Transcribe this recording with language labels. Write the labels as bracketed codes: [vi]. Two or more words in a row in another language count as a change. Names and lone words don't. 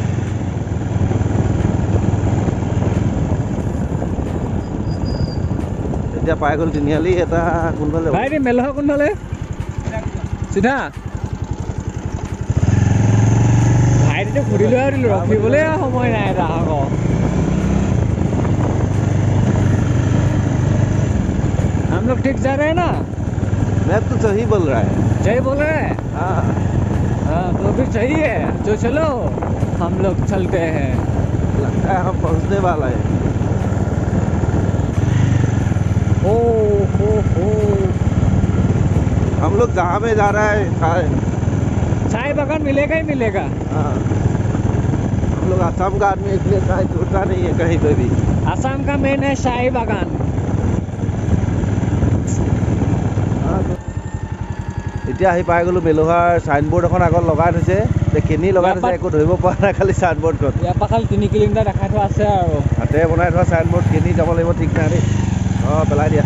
[as] এতিয়া পাই গ'ল তিনিআলি। এটা কোনফালে ভাইটি মেলোহা কোনফালে? চিধা ভাইটিটো ঘূৰি লৈ দিলোঁ, ৰখিবলৈ সময় নাই এটা আকৌ। [hi] हम लोग ठीक जा रहे हैं ना? मैप तो सही बोल रहा है। सही बोल रहे हैं? हाँ तो भी सही है। जो चलो हम लोग चलते हैं। लगता है हम पहुँचने वाला है। ओ हो हम लोग जहाँ में जा रहा है चाय बागान मिलेगा ही मिलेगा। हाँ हम लोग आसाम का आदमी, इसलिए चाय छूटता नहीं है कहीं पे भी। आसाम का मेन है शाही बागान। [as] এতিয়া আহি পাই গ'লোঁ মেলোহাৰ চাইনবোৰ্ড এখন আগত লগাই থৈছে। কেনি লগাই থৈছে একো ধৰিব পৰা নাই, খালি চাইনবোৰ্ডখন। ইয়াৰ পৰা খালি 3 কিলোমিটাৰ দেখাই থোৱা আছে আৰু হাতে বনাই থোৱা চাইনবোৰ্ড। কেনি যাব লাগিব ঠিক নাই দেই। অঁ পেলাই দিয়া।